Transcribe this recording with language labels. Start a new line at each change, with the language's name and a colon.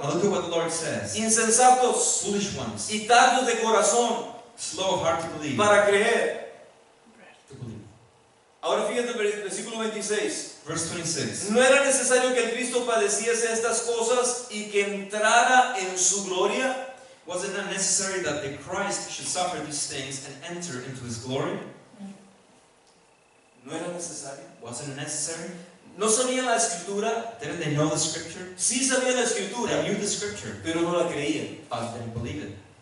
English: Now look at what the Lord says.
Spanish: Insensatos
English: Foolish ones,
Spanish: y tardos de corazón
English: slow of heart to believe.
Spanish: para creer.
English: To believe.
Spanish: Ahora fíjate el versículo 26.
English: Verse 26.
Spanish: ¿No era necesario que el Cristo padeciese estas cosas y que entrara en su gloria?
English: Was it not necessary that the Christ should suffer these things and enter into his glory?
Spanish: ¿No era necesario?
English: Wasn't it necessary?
Spanish: ¿No sabían la escritura?
English: Didn't they know the scripture?
Spanish: Sí sabían la escritura,
English: They knew the scripture,
Spanish: pero no la creían.
English: but they didn't believe it.